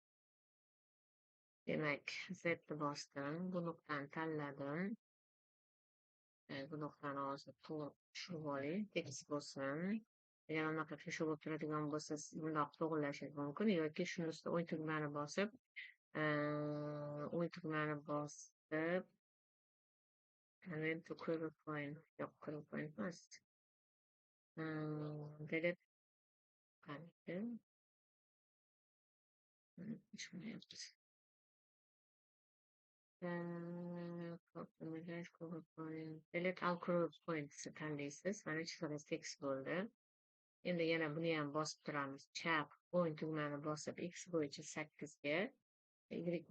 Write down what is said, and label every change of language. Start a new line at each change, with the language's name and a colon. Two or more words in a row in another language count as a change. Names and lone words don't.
Uzbek: Demak, Z ni bosdim, bu nuqtani tanladim. Bu nuqtani hozir to'g'ri tushirib oling, tekis bo'lsin. Agar unaqa qiyshiq bo'lib turadigan bo'lsa, siz bundoq to'g'rilashingiz mumkin yoki shuni ustida o'ng tugmani bosib
English: convert to curve point.
Uzbek: Yo'q,
English: curve point
Uzbek: emas. Delete qildi.
English: Delete all curve points tanlaysiz.
Uzbek: Mana chizig'ingiz tekis bo'ldi. Endi yana buni ham bosib turamiz. Chap o'ng tugmani bosib X bo'yicha 8 ga, Y